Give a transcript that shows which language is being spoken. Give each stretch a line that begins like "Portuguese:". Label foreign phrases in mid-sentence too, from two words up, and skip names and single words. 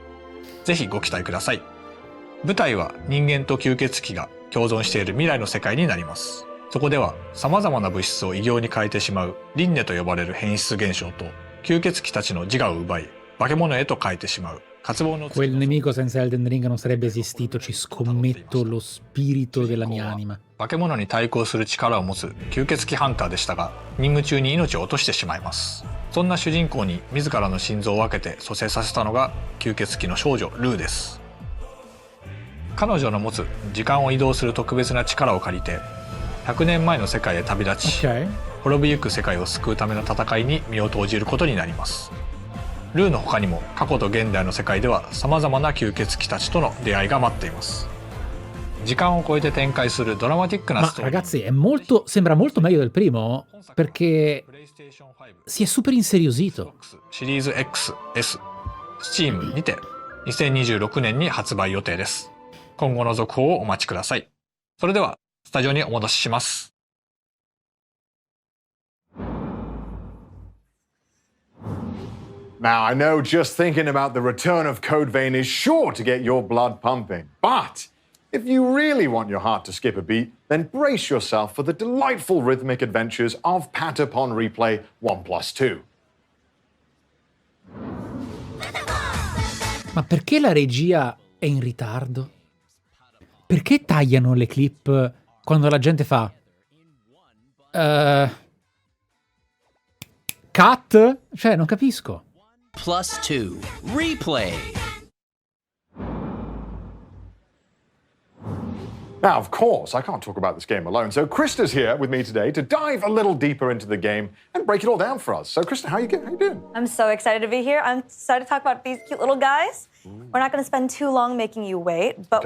Japanese: ぜひご期待ください。舞台は人間と吸血鬼が共存している未来の世界になります。そこでは様々な物質を異形に変えてしまう輪廻と呼ばれる変質現象と吸血鬼たちの自我を奪い化け物へと変えてしまう。渇望の
Italian: Quel nemico senza Elden Ring non sarebbe esistito, ci scommetto lo spirito della mia anima.
Japanese: 化け物に対抗する力を持つ吸血鬼ハンターでしたが、任務中に命を落としてしまいます。そんな主人公に自らの心臓を分けて蘇生させたのが吸血鬼の少女ルーです。彼女の持つ時間を移動する特別な力を借りて100年前の世界へ旅立ち、滅びゆく世界を救うための戦いに身を投じることになります。ルーの他にも過去と現代の世界ではさまざまな吸血鬼たちとの出会いが待っています。時間を超えて展開するドラマティックなストーリー。
Italian: Ma ragazzi, sembra molto meglio del primo perché si è super inseriosito.
Japanese: シリーズ XS Steam にて2026年に発売予定です。今後の続報をお待ちください。それではスタジオにお戻しします。
English: Now, I know just thinking about the return of Code Vein is sure to get your blood pumping, but if you really want your heart to skip a beat, then brace yourself for the delightful rhythmic adventures of Patapon Replay 1+2.
Italian: Ma perché la regia è in ritardo? Perché tagliano le clip quando la gente fa cut? Cioè, non capisco.
English: +2 Replay. Now, of course, I can't talk about this game alone, so Krista's here with me today to dive a little deeper into the game and break it all down for us. So, Krista, how you doing? I'm so excited to be here. I'm excited to talk about these cute little guys. We're not going to spend too long making you wait, but